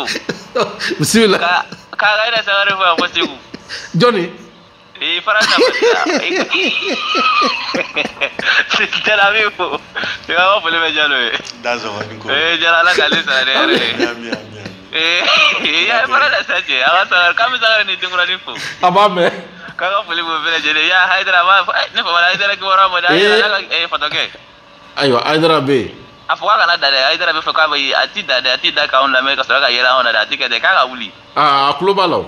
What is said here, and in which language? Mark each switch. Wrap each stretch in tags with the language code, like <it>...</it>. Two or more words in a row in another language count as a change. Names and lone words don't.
<bm>bisimila k'a yɛrɛ sagare fo yan fɔ Segu jɔnni Faransa tɛra min fo i ka foli bɛ Jalo ye Jalo ala k'ale sara dɛ yɛrɛ ye Faransa sace a ka sagare k'an bɛ sagare ni denkuranin fo a b'a mɛn k'a ka foli b'o bɛɛ lajɛlen ya Hayidara ne fa Hayidara kibaruya ma dɛ Hayidara ka fatɔkɛ ayiwa Hayidara bɛ yen a fɔ k'a kana da dɛ Hayidara bɛ fɛ k'a bɛ a ti da dɛ a ti da k'anw lamɛn ka sɔrɔ ka yɛlɛ anw na dɛ a ti kɛ dɛ k'a ka wuli a tulo b'a la</bm>